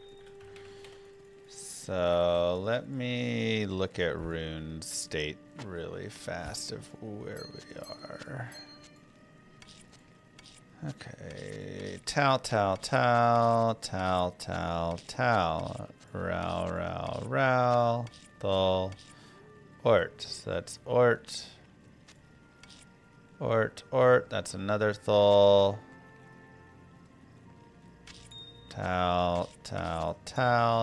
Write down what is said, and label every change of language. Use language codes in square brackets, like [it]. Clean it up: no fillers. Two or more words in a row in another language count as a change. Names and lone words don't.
[en] So let me look at rune state really fast of where we are. Okay. Tal, tal, tal, tal, tal, tal. Row, row, row. Thul. Ort. So that's Ort. Ort, that's another Thul. Tal, tal, tal.